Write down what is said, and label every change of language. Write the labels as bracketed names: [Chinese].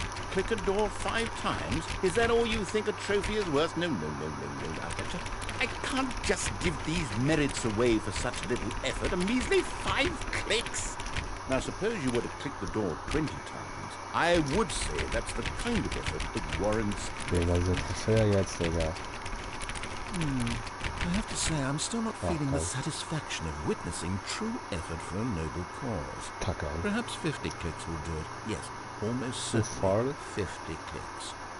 [English] Click a door 5 times? Is that all you think a trophy is worth? No, no, no, no, no. I can't just give these merits away for such little effort. A measly 5 clicks? Now, suppose you were to click the door 20 times. I would say that's the kind of effort that warrants... [German] Okay, was ist das für jetzt, Digga? [English] I have to say, I'm still not feeling the satisfaction of witnessing true effort for a noble cause. [German] Kacke. [English] Perhaps 50 clicks will do it. Yes, almost certainly 50 clicks.